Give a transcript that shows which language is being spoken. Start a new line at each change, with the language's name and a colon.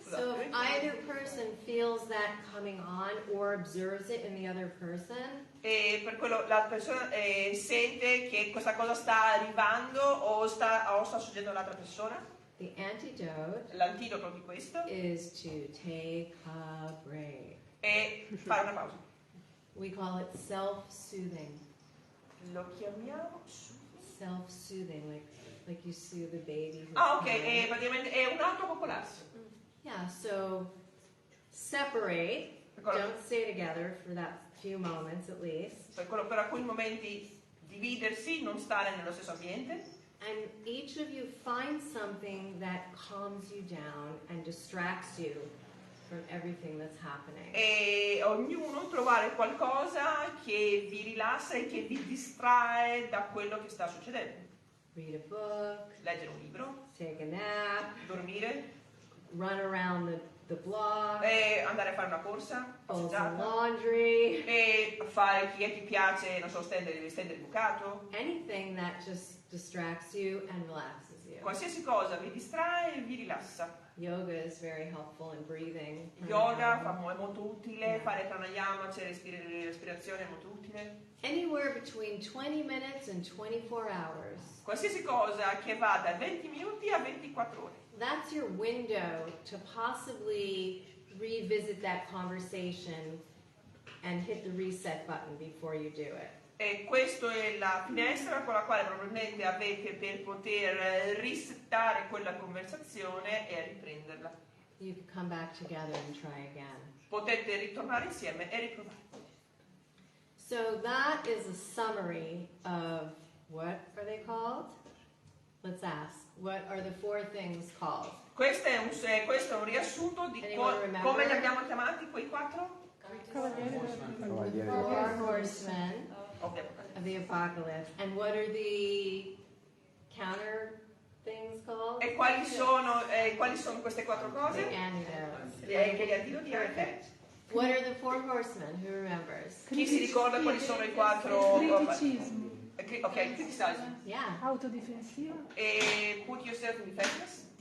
English: So if either person feels that coming on or observes it in the other person,
Italian: E per quello la persona sente che questa cosa sta arrivando o sta succedendo all'altra persona.
English: the antidote
Italian: L'antidoto di questo
English: is to take a break.
Italian: è fare una pausa.
English: We call it self-soothing.
Italian: Lo chiamiamo
English: Self-soothing, like you soothe a baby.
Italian: ok, praticamente è un autopopolarsi.
English: Yeah, so separate. Don't stay together for that few moments at least.
Italian: Per alcuni momenti dividersi, non stare nello stesso ambiente.
English: And each of you find something that calms you down and distracts you from everything that's happening.
Italian: E ognuno trovare qualcosa che vi rilassa e che vi distrae da quello che sta succedendo.
English: Read a book,
Italian: Leggere un libro,
English: take a nap,
Italian: dormire,
English: run around the block,
Italian: andare a fare una corsa,
English: fold some
Italian: passeggiata,
English: laundry,
Italian: e fare chi piace, non so, stendere il bucato.
English: anything that just distracts you and relaxes you.
Italian: Qualsiasi cosa vi distrae e vi rilassa.
English: Yoga is very helpful in breathing.
Italian: Yoga è molto utile, fare pranayama, cioè respirazione è molto utile.
English: Anywhere between 20 minutes and 24 hours.
Italian: Qualsiasi cosa che va da 20 minuti a 24 ore.
English: That's your window to possibly revisit that conversation and hit the reset button before you do it.
Italian: E questa è la finestra con la quale probabilmente avete per poter risettare quella conversazione e riprenderla.
English: You can come back together and try again.
Italian: Potete ritornare insieme e riprovare.
English: So that is a summary of what are they called? Let's ask. What are the 4 things called?
Italian: Questo è un riassunto di come li abbiamo chiamati quei 4?
English: Four horsemen of the apocalypse. And what are the counter things called?
Italian: E quali sono queste 4 cose?
English: The antidotes.
Italian: Che gli antidoti anche?
English: What are the 4 horsemen? Who remembers?
Italian: Chi si ricorda quali sono i 4? Criticismo,
English: Ok, criticizing. Yeah.
Italian: autodifensiva,
English: E put yourself in defense.